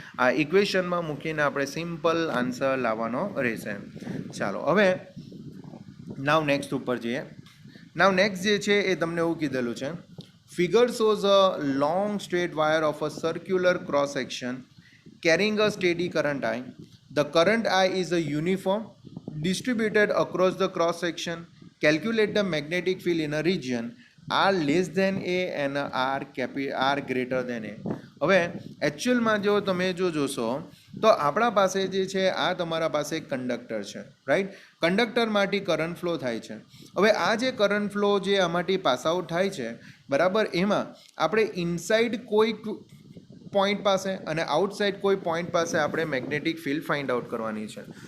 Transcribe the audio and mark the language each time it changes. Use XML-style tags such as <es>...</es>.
<gu>આ ઇક્વેશનમાં મૂકીને આપણે સિમ્પલ આન્સર લાવવાનો રહેશે. ચાલો હવે નાવ નેક્સ્ટ ઉપર જઈએ. નાવ નેક્સ્ટ જે છે એ તમને એવું કીધેલું છે,</gu> <en>Figure shows a long straight wire of a circular cross section carrying a steady current I. The current I is a uniform distributed across the cross section. Calculate the magnetic field in a region R less than A and R greater than A.</en> <gu>હવે એકચ્યુઅલમાં જો તમે જોશો તો આપણા પાસે જે છે આ તમારા પાસે કંડક્ટર છે, રાઈટ. કંડક્ટરમાંથી કરંટ ફ્લો થાય છે. હવે આ જે કરંટ ફ્લો જે આમાંથી પાસ આઉટ થાય છે, બરાબર, એમાં આપણે ઇનસાઇડ કોઈ પોઈન્ટ પાસે અને આઉટસાઇડ કોઈ પોઈન્ટ પાસે આપણે મેગ્નેટિક ફિલ્ડ ફાઇન્ડ આઉટ કરવાની છે.</gu>